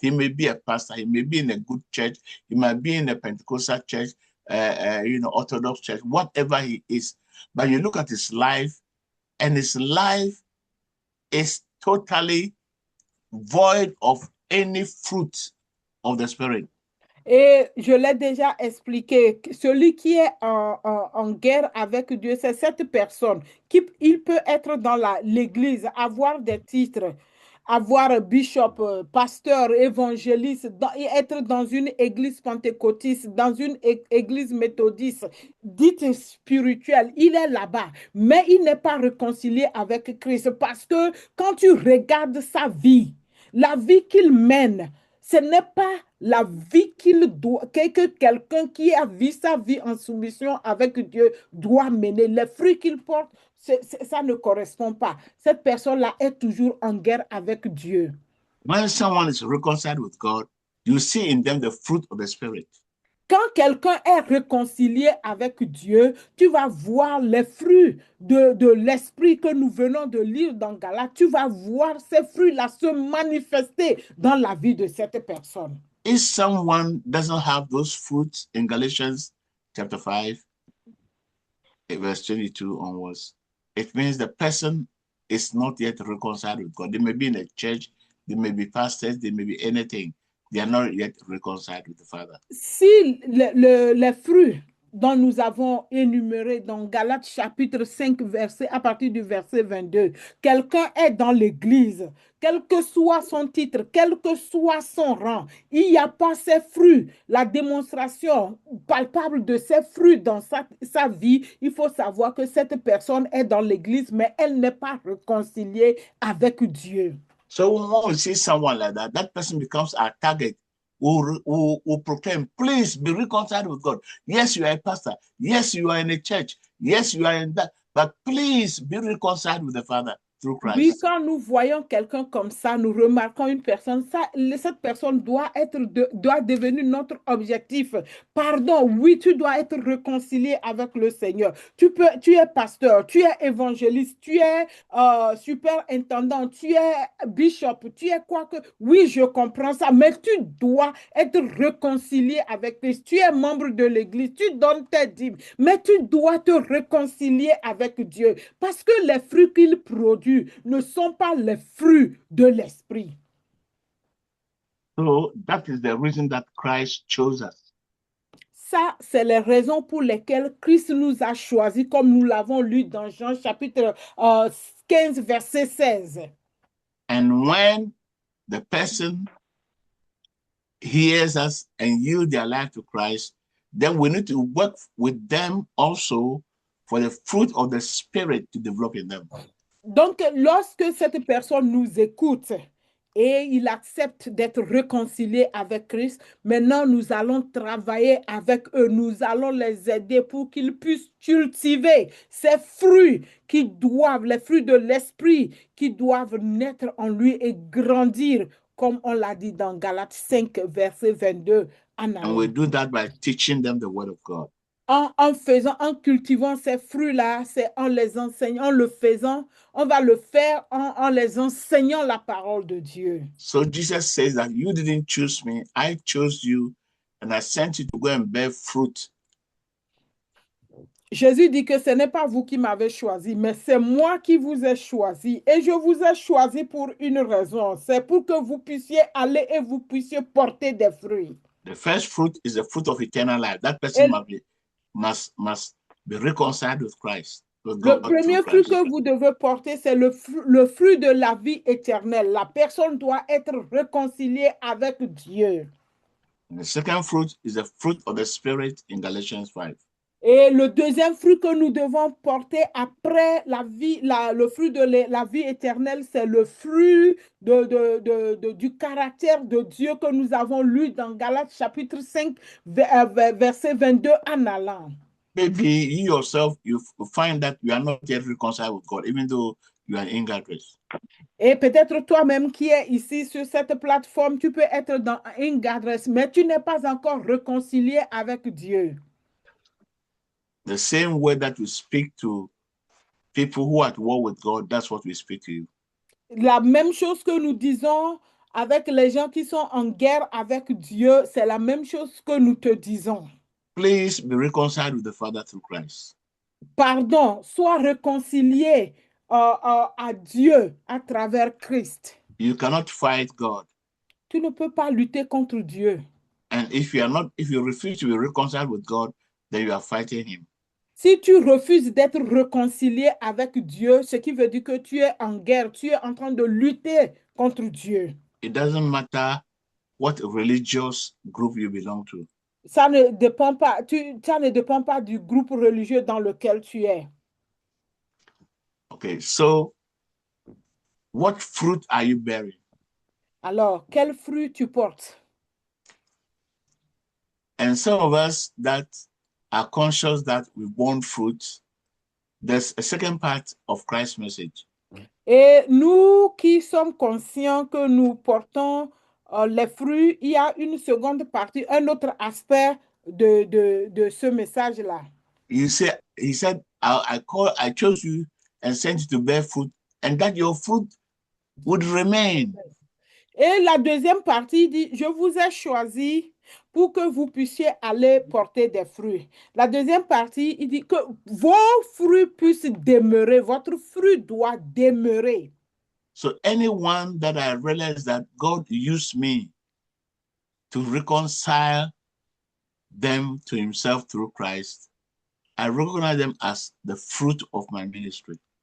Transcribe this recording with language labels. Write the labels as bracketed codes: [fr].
[en] He may be a pastor, he may be in a good church, he might be in a Pentecostal church, Orthodox church, whatever he is. But you look at his life, and his life is totally void of any fruit of the Spirit. [fr] Et je l'ai déjà expliqué, celui qui est en guerre avec Dieu, c'est cette personne il peut être dans l'église, avoir des titres, avoir bishop, pasteur, évangéliste, et être dans une église pentecôtiste, dans une église méthodiste, dite spirituelle. Il est là-bas, mais il n'est pas réconcilié avec Christ parce que quand tu regardes sa vie, la vie qu'il mène, ce n'est pas la vie que quelqu'un qui a vu sa vie en soumission avec Dieu doit mener. Les fruits qu'il porte, ça ne correspond pas. Cette personne-là est toujours en guerre avec Dieu. [en] When someone is reconciled with God, you see in them the fruit of the Spirit. [fr] Quand quelqu'un est réconcilié avec Dieu, tu vas voir les fruits de l'esprit que nous venons de lire dans Galates. Tu vas voir ces fruits-là se manifester dans la vie de cette personne. [en] If someone doesn't have those fruits in Galatians chapter 5, verse 22 onwards, it means the person is not yet reconciled with God. They may be in a church, they may be pastors, they may be anything. They are not yet reconciled with the Father. [fr] Si les fruits dont nous avons énuméré dans Galates chapitre 5, à partir du verset 22, quelqu'un est dans l'église, quel que soit son titre, quel que soit son rang, il n'y a pas ces fruits, la démonstration palpable de ces fruits dans sa vie, il faut savoir que cette personne est dans l'église, mais elle n'est pas réconciliée avec Dieu. [en] So when we see someone like that, that person becomes our target. Who proclaim, please be reconciled with God. Yes, you are a pastor. Yes, you are in a church. Yes, you are in that. But please be reconciled with the Father through Christ. [fr] Oui, quand nous voyons quelqu'un comme ça, nous remarquons une personne, cette personne doit devenir notre objectif. Pardon, oui, tu dois être réconcilié avec le Seigneur. Tu es pasteur, tu es évangéliste, tu es superintendant, tu es bishop, tu es quoi que... Oui, je comprends ça, mais tu dois être réconcilié avec Christ. Tu es membre de l'Église, tu donnes tes dîmes, mais tu dois te réconcilier avec Dieu parce que les fruits qu'il produit ne sont pas les fruits de l'esprit. [en] So that is the reason that Christ chose us. [fr] Ça, c'est les raisons pour lesquelles Christ nous a choisis, comme nous l'avons lu dans Jean chapitre 15, verset 16. [en] And when the person hears us and yield their life to Christ, then we need to work with them also for the fruit of the Spirit to develop in them. [fr] Donc, lorsque cette personne nous écoute et il accepte d'être réconcilié avec Christ, maintenant nous allons travailler avec eux, nous allons les aider pour qu'ils puissent cultiver ces fruits les fruits de l'esprit qui doivent naître en lui et grandir, comme on l'a dit dans Galates 5, verset 22. [en] And we do that by teaching them the word of God. [fr] En cultivant ces fruits-là, c'est en les enseignant, on va le faire en les enseignant la parole de Dieu. [en] So Jesus says that you didn't choose me, I chose you, and I sent you to go and bear fruit. [fr] Jésus dit que ce n'est pas vous qui m'avez choisi, mais c'est moi qui vous ai choisi. Et je vous ai choisi pour une raison. C'est pour que vous puissiez aller et vous puissiez porter des fruits. [en] The first fruit is the fruit of eternal life. That person must be reconciled with Christ. [fr] Le premier fruit que vous devez porter, c'est le fruit de la vie éternelle. La personne doit être réconciliée avec Dieu. [en] And the second fruit is the fruit of the Spirit in Galatians 5. [fr] Et le deuxième fruit que nous devons porter après le fruit de la vie éternelle, c'est le fruit du caractère de Dieu que nous avons lu dans Galates chapitre 5, verset 22 en allant. [en] Maybe you yourself, you find that you are not yet reconciled with God, even though you are in Ingadress. [fr] Et peut-être toi-même qui es ici sur cette plateforme, tu peux être dans Ingadress, mais tu n'es pas encore réconcilié avec Dieu. [en] The same way that we speak to people who are at war with God, that's what we speak to you. [fr] La même chose que nous disons avec les gens qui sont en guerre avec Dieu, c'est la même chose que nous te disons. [en] Please be reconciled with the Father through Christ. [fr] Pardon, sois réconcilié à Dieu à travers Christ. [en] You cannot fight God. [fr] Tu ne peux pas lutter contre Dieu. [en] And if you refuse to be reconciled with God, then you are fighting him. [fr] Si tu refuses d'être réconcilié avec Dieu, ce qui veut dire que tu es en guerre, tu es en train de lutter contre Dieu. [en] It doesn't matter what religious group you belong to. [fr] Ça ne dépend pas, ça ne dépend pas du groupe religieux dans lequel tu es. [en] Okay, so what fruit are you bearing? [fr] Alors, quel fruit tu portes? [en] And some of us that are conscious that we want fruit, there's a second part of Christ's message. [fr] Et nous qui sommes conscients que nous portons les fruits, il y a une seconde partie, un autre aspect de ce message-là. [en] He said, I chose you and sent you to bear fruit, and that your fruit would remain. [fr] Et la deuxième partie dit, je vous ai choisi pour que vous puissiez aller porter des fruits. La deuxième partie, il dit que vos fruits puissent demeurer, votre fruit doit demeurer. [en] So anyone that I realize that God used me to reconcile them to himself through Christ, I recognize them as the fruit of my ministry.